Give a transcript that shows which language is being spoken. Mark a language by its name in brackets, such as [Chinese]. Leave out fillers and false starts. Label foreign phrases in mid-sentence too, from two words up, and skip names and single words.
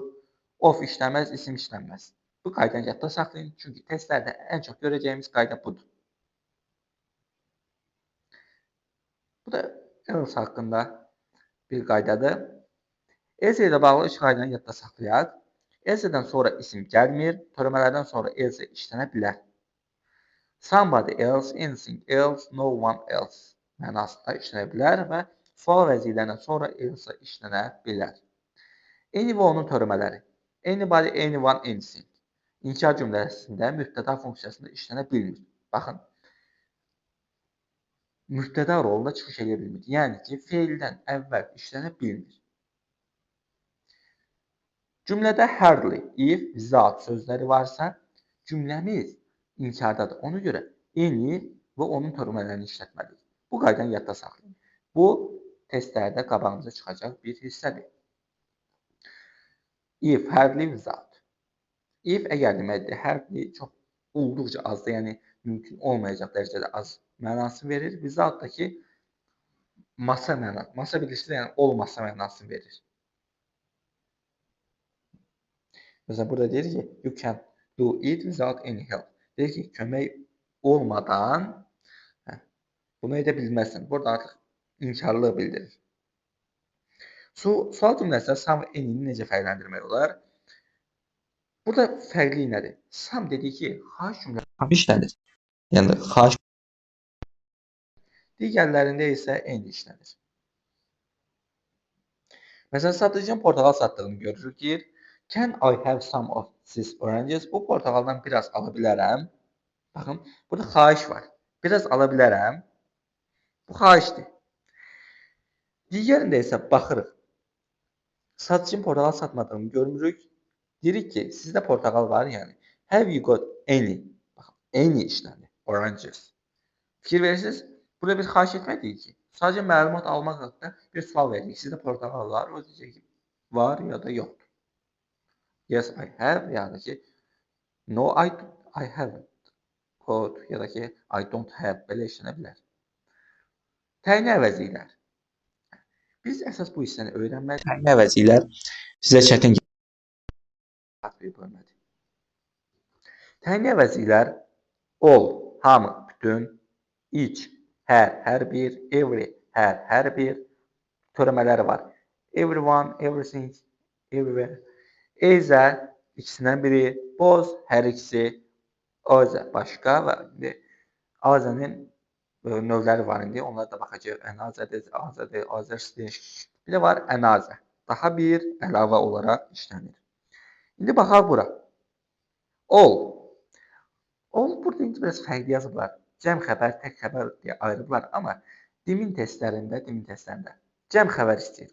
[Azerbaijani] Of işləməz, isim işlənməz. Bu qaydanı yadda saxlayın, çünki testlərdə ən çox görəcəyimiz qayda budur. Bu da else haqqında bir qaydadır. Else ilə bağlı 3 qaydanı yadda saxlayaq. Else'dən sonra isim gəlmir, törəmələrdən sonra else işlənə bilər. [English] Somebody else, anything else, no one else [Azerbaijani] mənasında işlənə bilər və sual vəzirlərindən sonra else işlənə bilər. Any və onun törəmələri. [English] Anybody, anyone, anything. [Azerbaijani] İnkar cümləsində mübtəda funksiyasında işlənə bilmir. Baxın, mübtəda rolunda çıxış edə bilmir. Yəni ki, feildən əvvəl işlənə bilmir. Cümlədə hardly, [English] if, without [Azerbaijani] sözləri varsa, cümləmiz inkardadır. Ona görə any və onun törəmələrini işlətməliyik. Bu qaydanı yadda saxlayın. Bu testlərdə qabağımıza çıxacaq bir hissədir. [English] If, hardly, without. [Azerbaijani] If əgər deməkdir, hardly çox olduqca azdır, yəni mümkün olmayacaq dərəcədə az mənasını verir. Without da ki, masa bilirsiniz, yəni olmasa mənasını verir. Məsələn, burada deyir ki, [English] you can do it without any help. [Azerbaijani] Deyir ki, kömək olmadan bunu edə bilməzsən. Burada artıq inkarlıq bildirir. Sual cümləsində some və any'ni necə fərqləndirmək olar? Burada fərqli nədir? Some dedik ki, xahiş cümləsi işlənir. Yəni xahiş. Digərlərində isə any işlənir. Məsələn, satıcının portağal satdığını görürük ki, [English] can I have some of these oranges? [Azerbaijani] Bu portağaldan biraz ala bilərəm. Baxın, burada xahiş var. Biraz ala bilərəm. Bu xahişdir. Digərində isə baxırıq. Satıcının portağal satmadığını görmürük. Deyirik ki, sizdə portağal var, yəni. [English] Have you got any? [Azerbaijani] Baxın, any işlənir. Oranges. Fikir verirsiniz, burada bir xahiş etmək deyil ki, sadəcə məlumat almaq haqqında bir sual veririk. Sizdə portağal var, o deyəcək ki, var ya da yoxdur. [English] Yes, I have, [Azerbaijani] ya da ki, [English] no, I haven't. Code, [Azerbaijani] ya da ki, [English] I don't have, [Azerbaijani] belə işlənə bilər. Təyin əvəzliklər. Biz əsas bu hissəni öyrənməliyik. Təyin əvəzliklər sizə çətin bir bölmədir. Təyin əvəzliklər all, hamı, bütün, each, hər bir, every, hər bir törəmələri var. [English] Everyone, everything, everywhere. [Azerbaijani] Either ikisindən biri, both, hər ikisi, other başqa və other'ın növləri var indi. Onlara da baxacağıq. [English] Another, others. [Azerbaijani] Bir də var another. Daha bir əlavə olaraq işlənir. İndi baxaq bura. All. All burada indi biraz fərqli yazıblar. Cəm xəbər, tək xəbər deyə ayırıblar. Amma dimin testlərində cəm xəbər istəyir.